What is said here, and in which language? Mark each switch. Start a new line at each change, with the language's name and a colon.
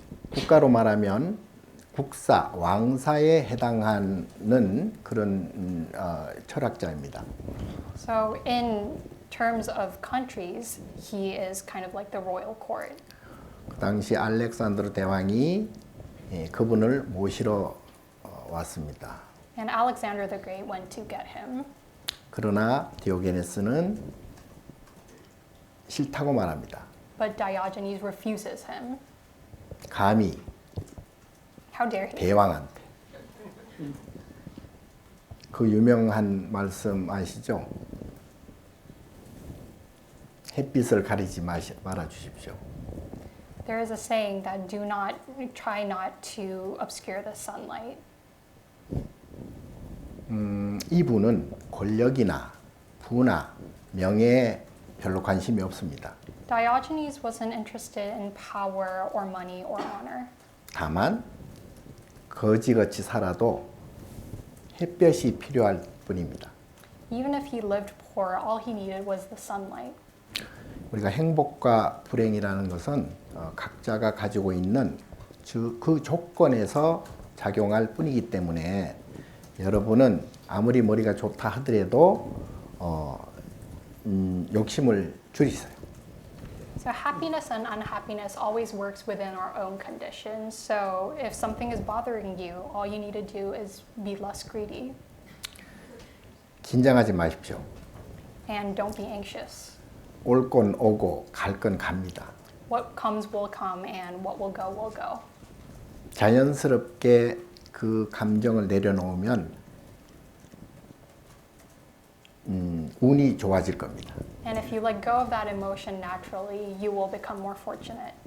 Korean: 국가로 말하면 국사, 왕사에 해당하는 그런 철학자입니다.
English: So in terms of countries, he is kind of like the royal court.
Korean: 그 당시 알렉산드로 대왕이 그분을 모시러 왔습니다.
English: And Alexander the Great went to get him.
Korean: 그러나 디오게네스는 싫다고 말합니다.
English: But Diogenes refuses him.
Korean: 감히
English: How dare he?
Korean: 대왕한테. 그 유명한 말씀 아시죠? 햇빛을 가리지 말아 주십시오.
English: There is a saying that try not to obscure the sunlight.
Korean: 이분은 권력이나 부나 명예에 별로 관심이 없습니다.
English: Diogenes wasn't interested in power or money or honor.
Korean: 다만 거지같이 살아도 햇볕이 필요할 뿐입니다.
English: Even if he lived poor, all he needed was the sunlight.
Korean: 우리가 행복과 불행이라는 것은 각자가 가지고 있는 그 조건에서 작용할 뿐이기 때문에 여러분은 아무리 머리가 좋다 하더라도 욕심을 줄이세요.
English: So happiness and unhappiness always works within our own conditions. So if something is bothering you, all you need to do is be less greedy.
Korean: 긴장하지 마십시오.
English: And don't be anxious.
Korean: 올 건 오고 갈 건 갑니다.
English: What comes will come and what will go will go.
Korean: 자연스럽게 그 감정을 내려놓으면 운이 좋아질 겁니다.
English: And if you let go of that emotion naturally, you will become more fortunate.